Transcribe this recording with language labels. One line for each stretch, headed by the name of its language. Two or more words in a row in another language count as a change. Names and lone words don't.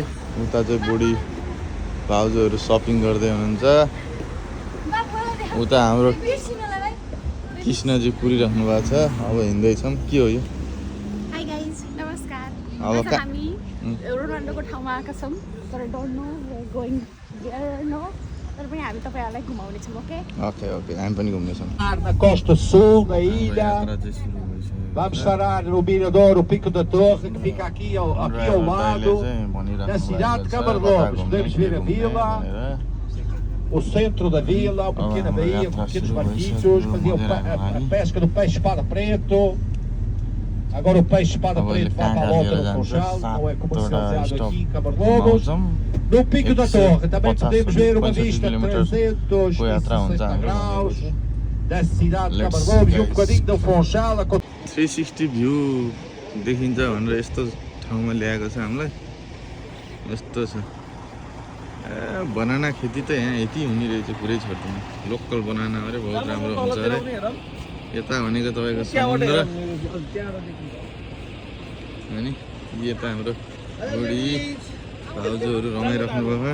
Nepali: उता चाहिँ बुढी भाउजूहरू सपिङ गर्दै हुनुहुन्छ। उता हाम्रो कृष्णजी पुरिराख्नु भएको छ। अब हिँड्दैछौँ। के हो यो?
English: Hi guys,
Nepali: नमस्कार। अब हामी रोनाल्डोको ठाउँमा आएका छौँ, तर
English: don't know going there no.
Nepali: तर पनि हामी तपाईहरुलाई घुमाउने छौँ। ओके ओके हामी पनि घुम्नेछौँ।
Portuguese: Na costa sul da ilha, vamos parar no Mirador, o Pico da Torre, que fica aqui ao lado da cidade de Camargos. Podemos ver a vila, o centro da vila, uma pequena baía com pequenos barquitos, faziam a pesca do peixe espada preto. Agora o peixe espada preto vai para a volta do Funchal, não é comercializado aqui em Camargos. No Pico da Torre também podemos ver uma vista de 360 graus da cidade de Camargos e um bocadinho do Funchal.
Nepali: 360 भ्यू देखिन्छ भनेर यस्तो ठाउँमा ल्याएको छ हामीलाई। यस्तो छ। बनाना खेती त यहाँ यति हुने रहेछ, पुरै छोड्दैन।
English: local banana
Nepali: अरे बहुत राम्रो हुन्छ अरे। यता भनेको तपाईँको समुद्र अनि यता हाम्रो बुढी भाउजूहरू रमाइराख्नु भएको।